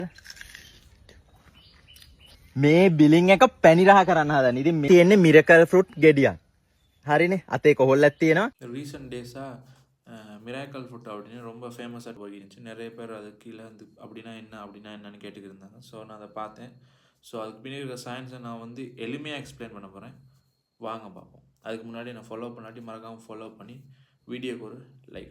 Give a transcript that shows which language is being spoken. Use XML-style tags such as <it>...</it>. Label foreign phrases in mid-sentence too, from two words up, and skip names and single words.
<si>මේ බිලින් එක පැණි රහ කරන්න හදන. ඉතින් මේ තියෙන්නේ</si> <en>miracle fruit</en> <si>ගෙඩියක්. හරිනේ. අතේ කොහොල්ලක් තියෙනවා.</si> <en>recent days miracle food</en> <ta>அப்படின்னு ரொம்ப ஃபேமஸாக போயிருந்துச்சு. நிறைய பேர் அது கீழே வந்து அப்படின்னா என்ன அப்படின்னா என்னன்னு கேட்டுக்கிட்டு இருந்தாங்க. ஸோ நான் அதை பார்த்தேன். ஸோ அதுக்கு பின்னாடி இருக்கிற சயின்ஸை நான் வந்து எளிமையாக எக்ஸ்பிளைன் பண்ண போகிறேன். வாங்க பார்ப்போம். அதுக்கு முன்னாடி நான் ஃபாலோ பண்ணாட்டி மறக்காமல் ஃபாலோ பண்ணி வீடியோக்கு ஒரு லைக்.</ta>